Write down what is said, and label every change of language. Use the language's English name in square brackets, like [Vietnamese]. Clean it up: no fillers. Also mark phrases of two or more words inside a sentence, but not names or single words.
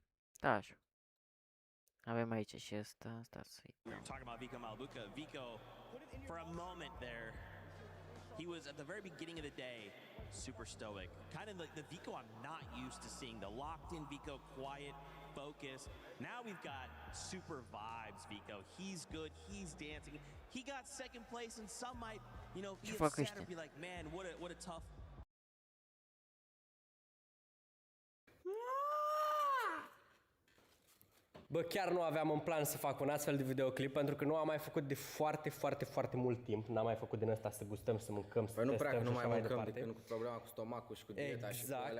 [Romanian] Da, așa. Avem aici și ăsta, stați să-i... [English] We're talking about Vico Malabuca. Vico, for a moment there, he was at the very beginning of the day super stoic. Kind of like the Vico I'm not used to seeing. The locked in Vico, quiet, focus. Now we've got super vibes Vico. He's good, he's dancing. He got second place and some might, you know, be upset or be like, man, what a tough. [Romanian] Bă, chiar nu aveam în plan să fac un astfel de videoclip, pentru că nu am mai făcut de foarte mult timp. N-am mai făcut din ăsta să gustăm, să mâncăm, să testăm. Nu prea, că nu și mai așa mâncăm departe. decât cu problema cu stomacul și cu dieta și cu alea.